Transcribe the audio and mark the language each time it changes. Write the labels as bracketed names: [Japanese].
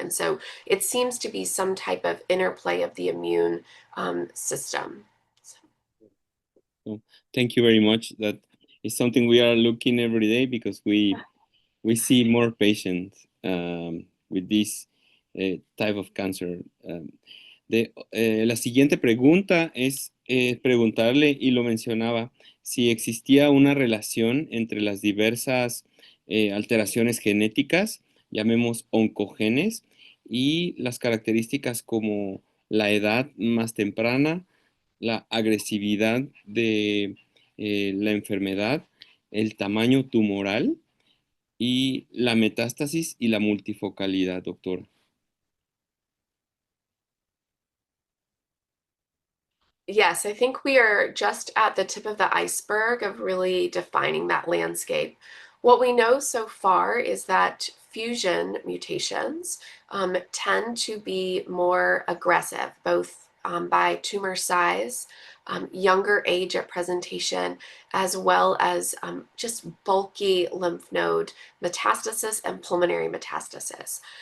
[English] And so it seems to be some type of interplay of the immune system. So, thank you very much. That is something we are looking every day because we see more patients with this type of cancer. [Spanish] La siguiente pregunta es preguntarle, y lo mencionaba, si existía una relación entre las diversas alteraciones genéticas, llamemos oncogenes, y las características como la edad más temprana, la agresividad de la enfermedad, el tamaño tumoral y la metástasis y la multifocalidad, doctor. [English] Yes, I think we are just at the tip of the iceberg of really defining that landscape. What we know so far is that fusion mutations tend to be more aggressive, both by tumor size, younger age at presentation, as well as just bulky lymph node metastasis and pulmonary metastasis.